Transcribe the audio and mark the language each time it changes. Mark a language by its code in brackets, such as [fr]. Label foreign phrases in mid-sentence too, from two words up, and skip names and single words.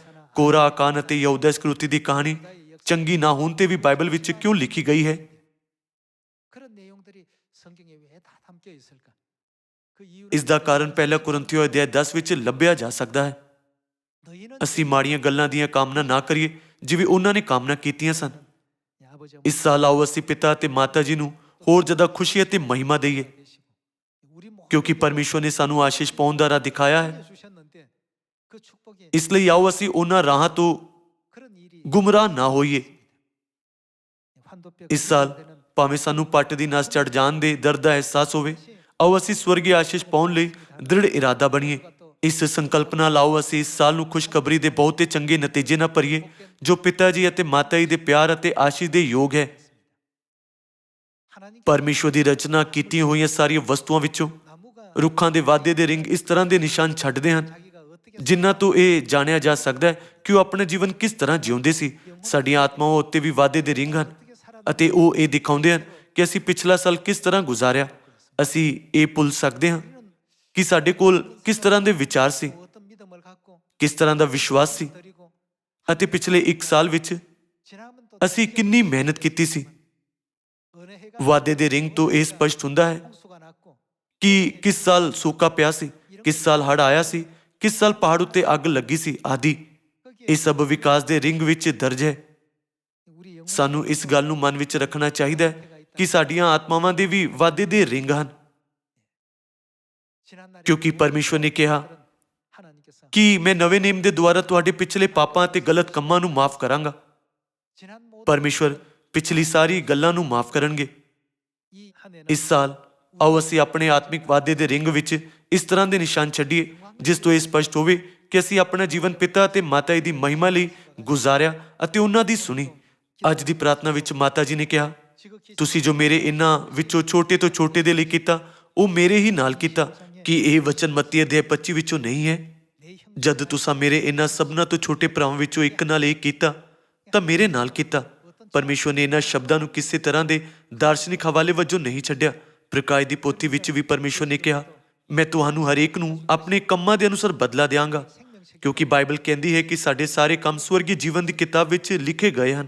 [pa] ਕੋਰਾ, ਆਕਾਨ ਅਤੇ ਯਹੂਦਾ ਇਸਕਰੀਓਤੀ ਦੀ ਕਹਾਣੀ ਚੰਗੀ ਨਾ ਹੋਣ ਤੇ ਵੀ ਬਾਈਬਲ ਵਿੱਚ ਕਿਉਂ ਲਿਖੀ ਗਈ ਹੈ? [ko] 그런 내용들이 성경에 왜 다 담겨 있을까? 그 이유를 [pa] ਇਸ ਦਾ ਕਾਰਨ ਪਹਿਲਾ ਕੁਰਿੰਥੀਓ ਅਧਿਆਇ 10 ਵਿੱਚ ਲੱਭਿਆ ਜਾ ਸਕਦਾ ਹੈ। [ko] 너희는 [pa] ਅਸੀਂ ਮਾੜੀਆਂ ਗੱਲਾਂ ਦੀਆਂ ਕਾਮਨਾ ਨਾ ਕਰੀਏ ਜਿਵੇਂ ਉਹਨਾਂ ਨੇ ਕਾਮਨਾ ਕੀਤੀਆਂ ਸਨ। [ko] 내 아버지 [pa] ਇਸ ਸਾਲ ਆਓ ਅਸੀਂ ਪਿਤਾ ਅਤੇ ਮਾਤਾ ਜੀ ਨੂੰ ਹੋਰ ਜ਼ਿਆਦਾ ਖੁਸ਼ੀ ਅਤੇ ਮਹਿਮਾ ਦੇਈਏ [ko] 되시고 우리 모든 [pa] ਕਿਉਂਕਿ ਪਰਮੇਸ਼ਵਰ ਨੇ ਸਾਨੂੰ ਆਸ਼ੀਸ਼ ਪਾਉਣ ਦਾ ਰਾਹ ਦਿਖਾਇਆ ਹੈ। [ko] 주셨는데 그 축복이 [pa] ਇਸ ਲਈ ਆਓ ਅਸੀਂ ਉਹਨਾਂ ਰਾਹਾਂ ਤੋਂ [ko] 그런 일이 [pa] ਗੁੰਮਰਾਹ ਨਾ ਹੋਈਏ। [ko] 환도뼈 [pa] ਇਸ ਸਾਲ ਭਾਵੇਂ ਸਾਨੂੰ ਪੱਟ ਦੀ ਨਸ ਚੜ ਜਾਣ ਦੇ ਦਰਦ ਦਾ ਅਹਿਸਾਸ ਹੋਵੇ, ਆਓ ਅਸੀਂ ਸਵਰਗੀ ਆਸ਼ੀਸ਼ ਪਾਉਣ ਲਈ ਦ੍ਰਿੜ ਇਰਾਦਾ ਬਣੀਏ। ਇਸ ਸੰਕਲਪ ਨਾਲ ਆਓ ਅਸੀਂ ਇਸ ਸਾਲ ਨੂੰ ਖੁਸ਼ਖਬਰੀ ਦੇ ਬਹੁਤੇ ਚੰਗੇ ਨਤੀਜੇ ਨਾਲ ਭਰੀਏ ਜੋ ਪਿਤਾ ਜੀ ਅਤੇ ਮਾਤਾ ਜੀ ਦੇ ਪਿਆਰ ਅਤੇ ਆਸ਼ੀਸ਼ ਦੇ ਯੋਗ ਹੈ। [ko] 하나님 [pa] ਪਰਮੇਸ਼ਵਰ ਦੀ ਰਚਨਾ ਕੀਤੀਆਂ ਹੋਈਆਂ ਸਾਰੀਆਂ ਵਸਤੂਆਂ ਵਿੱਚੋਂ [ko] 나무가 [pa] ਰੁੱਖਾਂ ਦੇ ਵਾਧੇ ਦੇ ਰਿੰਗ ਇਸ ਤਰ੍ਹਾਂ ਦੇ ਨਿਸ਼ਾਨ ਛੱਡਦੇ ਹਨ [ko] 자기가 어떻게 [pa] ਜਿਨ੍ਹਾਂ ਤੋਂ ਇਹ ਜਾਣਿਆ ਜਾ ਸਕਦਾ ਹੈ ਕਿ ਉਹ ਆਪਣਾ ਜੀਵਨ ਕਿਸ ਤਰ੍ਹਾਂ ਜਿਉਂਦੇ ਸੀ। ਸਾਡੀਆਂ ਆਤਮਾਵਾਂ ਉੱਤੇ ਵੀ ਵਾਧੇ ਦੇ ਰਿੰਗ ਹਨ ਅਤੇ ਉਹ ਇਹ ਦਿਖਾਉਂਦੇ ਹਨ ਕਿ ਅਸੀਂ ਪਿਛਲਾ ਸਾਲ ਕਿਸ ਤਰ੍ਹਾਂ ਗੁਜ਼ਾਰਿਆ। ਅਸੀਂ ਇਹ ਭੁੱਲ ਸਕਦੇ ਹਾਂ ਕਿ ਸਾਡੇ ਕੋਲ ਕਿਸ ਤਰ੍ਹਾਂ ਦੇ ਵਿਚਾਰ ਸੀ, [ko] 어떤 믿음을 갖고 [pa] ਕਿਸ ਤਰ੍ਹਾਂ ਦਾ ਵਿਸ਼ਵਾਸ ਸੀ [ko] 드리고 [pa] ਅਤੇ ਪਿਛਲੇ 1 ਸਾਲ ਵਿੱਚ [ko] 지나면 또 [pa] ਅਸੀਂ ਕਿੰਨੀ ਮਿਹਨਤ ਕੀਤੀ ਸੀ। [ko] 은혜가 [pa] ਵਾਧੇ ਦੇ ਰਿੰਗ ਤੋਂ ਇਹ ਸਪਸ਼ਟ ਹੁੰਦਾ ਹੈ [ko] 홍수가 났고 [pa] ਕਿ ਕਿਸ ਸਾਲ ਸੋਕਾ ਪਿਆ ਸੀ, ਕਿਸ ਸਾਲ ਹੜ੍ਹ ਆਇਆ ਸੀ, ਕਿਸ ਸਾਲ ਪਹਾੜ ਉੱਤੇ ਅੱਗ ਲੱਗੀ ਸੀ ਆਦਿ। ਇਹ ਸਭ ਵਿਕਾਸ ਦੇ ਰਿੰਗ ਵਿੱਚ ਦਰਜ ਹੈ। [ko] 우리 영혼 [pa] ਸਾਨੂੰ ਇਸ ਗੱਲ ਨੂੰ ਮਨ ਵਿੱਚ ਰੱਖਣਾ ਚਾਹੀਦਾ ਹੈ ਕਿ ਸਾਡੀਆਂ ਆਤਮਾਵਾਂ ਦੇ ਵੀ ਵਾਧੇ ਦੇ ਰਿੰਗ ਹਨ [ko] 지난 날에 [pa] ਕਿਉਂਕਿ ਪਰਮੇਸ਼ਵਰ ਨੇ ਕਿਹਾ [ko] 하나님께서 [pa] ਕਿ ਮੈਂ ਨਵੇਂ ਨੇਮ ਦੇ ਦੁਆਰਾ ਤੁਹਾਡੇ ਪਿਛਲੇ ਪਾਪਾਂ ਅਤੇ ਗਲਤ ਕੰਮਾਂ ਨੂੰ ਮਾਫ ਕਰਾਂਗਾ। [ko] 지난 모든 [pa] ਪਰਮੇਸ਼ਵਰ ਪਿਛਲੀ ਸਾਰੀ ਗੱਲਾਂ ਨੂੰ ਮਾਫ ਕਰਨਗੇ। [ko] 이 한 해는 [pa] ਇਸ ਸਾਲ ਆਓ ਅਸੀਂ ਆਪਣੇ ਆਤਮਿਕ ਵਾਧੇ ਦੇ ਰਿੰਗ ਵਿੱਚ ਇਸ ਤਰ੍ਹਾਂ ਦੇ ਨਿਸ਼ਾਨ ਛੱਡੀਏ ਜਿਸ ਤੋਂ ਇਹ ਸਪਸ਼ਟ ਹੋਵੇ ਕਿ ਅਸੀਂ ਆਪਣਾ ਜੀਵਨ ਪਿਤਾ ਅਤੇ ਮਾਤਾ ਜੀ ਦੀ ਮਹਿਮਾ ਲਈ ਗੁਜ਼ਾਰਿਆ ਅਤੇ ਉਹਨਾਂ ਦੀ ਸੁਣੀ। ਅੱਜ ਦੀ ਪ੍ਰਾਰਥਨਾ ਵਿੱਚ ਮਾਤਾ ਜੀ ਨੇ ਕਿਹਾ, [ko] 지극히 [pa] ਤੁਸੀਂ ਜੋ ਮੇਰੇ ਇਹਨਾਂ ਵਿੱਚੋਂ ਛੋਟੇ ਤੋਂ ਛੋਟੇ ਦੇ ਲਈ ਕੀਤਾ ਉਹ ਮੇਰੇ ਹੀ ਨਾਲ ਕੀਤਾ। ਕਿ ਇਹ ਵਚਨ ਮੱਤੀ ਅਧਿਆਇ 25 ਵਿੱਚੋਂ ਨਹੀਂ ਹੈ? [ko] 내 형 [pa] ਜਦ ਤੁਸੀਂ ਮੇਰੇ ਇਹਨਾਂ ਸਭਨਾਂ ਤੋਂ ਛੋਟੇ ਭਰਾਵਾਂ ਵਿੱਚੋਂ ਇੱਕ ਨਾਲ ਇਹ ਕੀਤਾ ਤਾਂ ਮੇਰੇ ਨਾਲ ਕੀਤਾ। ਪਰਮੇਸ਼ਵਰ ਨੇ ਇਹਨਾਂ ਸ਼ਬਦਾਂ ਨੂੰ ਕਿਸੇ ਤਰ੍ਹਾਂ ਦੇ ਦਾਰਸ਼ਨਿਕ ਹਵਾਲੇ ਵਜੋਂ ਨਹੀਂ ਛੱਡਿਆ। ਪ੍ਰਕਾਸ਼ ਦੀ ਪੋਥੀ ਵਿੱਚ ਵੀ ਪਰਮੇਸ਼ਵਰ ਨੇ ਕਿਹਾ, ਮੈਂ ਤੁਹਾਨੂੰ ਹਰੇਕ ਨੂੰ ਆਪਣੇ ਕੰਮਾਂ ਦੇ ਅਨੁਸਾਰ ਬਦਲਾ ਦਿਆਂਗਾ। ਕਿਉਂਕਿ ਬਾਈਬਲ ਕਹਿੰਦੀ ਹੈ ਕਿ ਸਾਡੇ ਸਾਰੇ ਕੰਮ ਸਵਰਗੀ ਜੀਵਨ ਦੀ ਕਿਤਾਬ ਵਿੱਚ ਲਿਖੇ ਗਏ ਹਨ।